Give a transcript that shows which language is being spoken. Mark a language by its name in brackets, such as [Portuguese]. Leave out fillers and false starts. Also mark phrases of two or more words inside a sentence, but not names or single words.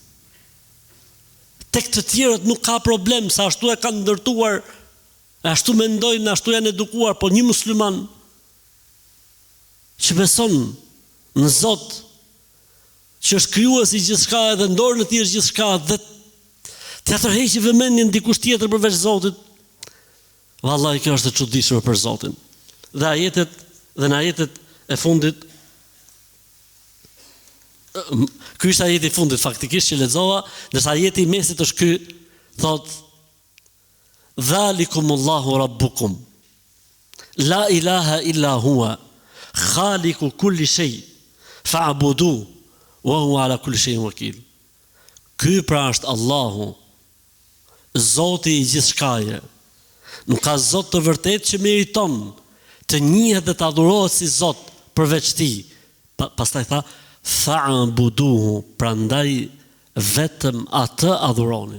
[Albanian] Tek të tjerët nuk ka problem, sa ashtu e kanë ndërtuar, ashtu mendojnë, ashtu janë edukuar, po një musliman që beson në Zot, që është krijuesi i gjithçka edhe në dorën e tij është gjithçka, dhe t'ia tërheqë vëmendjen dikush tjetër përveç Zotit, vallahi kjo është e çuditshme për Zotin. Dhe në ajetet e fundit, ky është ajeti i fundit faktikisht që lexova, ndërsa ajeti i mesit është ky, thot: [Arabic] ذلكم الله ربكم لا إله إلا هو خالق كل شيء فاعبدوه وهو على كل شيء وكيل. [Albanian] Ky pra është Allahu, Zoti i gjithçkaje. Nuk ka Zot të vërtet që meriton të njihet dhe të adhurohet si Zot përveç tij. Pastaj tha: fa'buduhu, prandaj vetëm atë adhuroni.